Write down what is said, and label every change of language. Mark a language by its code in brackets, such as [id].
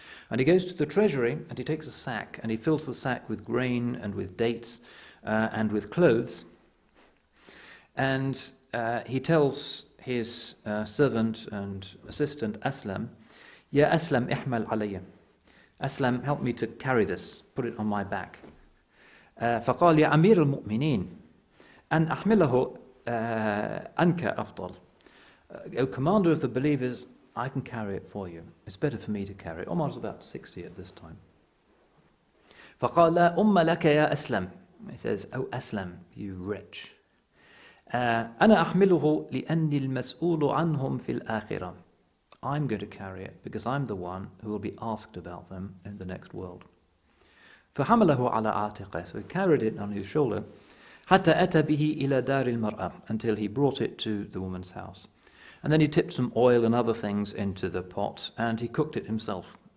[en] And he goes to the treasury and he takes a sack and he fills the sack with grain and with dates and with clothes. And he tells his servant and assistant Aslam, [ar] Ya Aslam, ihmal alayya. [en] Aslam, help me to carry this, put it on my back. [ar] فقال يا أمير المؤمنين أن أحمله أنك أفضل. [en] O commander of the believers, I can carry it for you. It's better for me to carry it. Umar was about 60 at this time. [ar] فقال لا أم لك يا أسلم. [en] He says, Oh Aslam, you wretch. [ar] أنا أحمله لأني المسؤول عنهم في الآخرة. [en] I'm going to carry it because I'm the one who will be asked about them in the next world. [ar] فحمله على عاتقه. [en] So he carried it on his shoulder [ar] حتى أتى به إلى دار المرأة, [en] until he brought it to the woman's house. And then he tipped some oil and other things into the pot and he cooked it himself.